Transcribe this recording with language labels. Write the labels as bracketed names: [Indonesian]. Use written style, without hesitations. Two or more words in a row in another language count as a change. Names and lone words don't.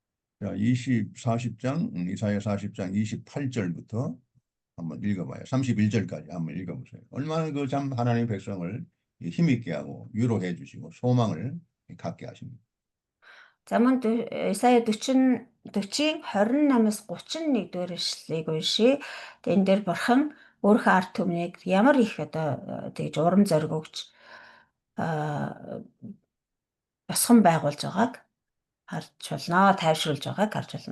[Korean] 자, 이사야 40장 28절부터 한번 읽어봐요. 31절까지 한번 읽어보세요. 얼마나 그 참 하나님의 백성을 힘있게 하고 위로해 주시고 소망을 갖게 하십니다. [Mongolian] За мөн Исая 40-ийн 28-аас 31 дугаар ишлэлийг уншия. Тэгээ энэ дээр бурхан өөрийнхөө ард түмнийг ямар их одоо тэгж урам зориг өгч босгон байгуулж байгааг харж болно, тайвшруулж байгааг харж болно.